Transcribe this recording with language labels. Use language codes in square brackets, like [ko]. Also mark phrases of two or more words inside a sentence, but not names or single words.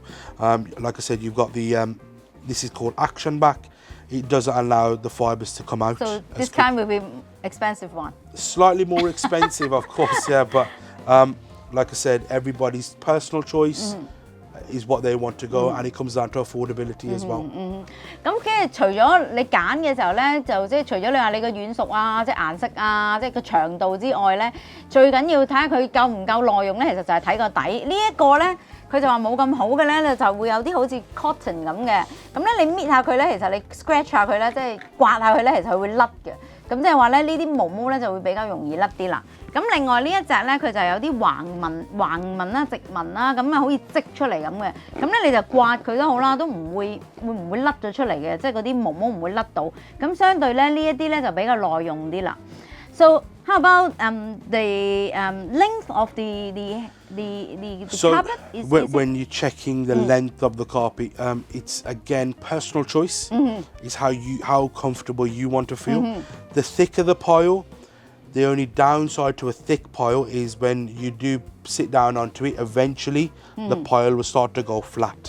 [en] Like I said, you've got this is called action back. It doesn't allow the fibers to come out. So this kind will be expensive one. Slightly more expensive, of course, yeah, but like I said, everybody's personal choice is what they want to go, and it comes down to affordability as well. [yue] 咁跟住除咗你揀嘅時候咧，就即係除咗你話你個軟熟啊、即係顏色啊、即係個長度之外咧，最緊要睇下佢夠唔夠耐用咧。其實就係睇個底。呢一個咧，佢就話冇咁好嘅咧，就會有啲好似 cotton 咁嘅。咁咧你搣下佢咧，其實你 scratch 下佢咧，即係刮下佢咧，其實佢會甩嘅。咁即係話咧，呢啲毛毛咧就會比較容易甩啲啦。咁另外呢一隻咧，佢就有啲橫紋啦、直紋啦，咁啊好似織出嚟咁嘅。咁咧你就刮佢都好啦，都唔會甩咗出嚟嘅，即係嗰啲毛毛唔會甩到。咁相對咧呢一啲咧就比較耐用啲啦。 [en] So how about the length of the carpet? When you're checking the length of the carpet, it's again personal choice. It's how comfortable you want to feel. The thicker the pile, the only downside to a thick pile is when you do sit down onto it, eventually the pile will start to go flat.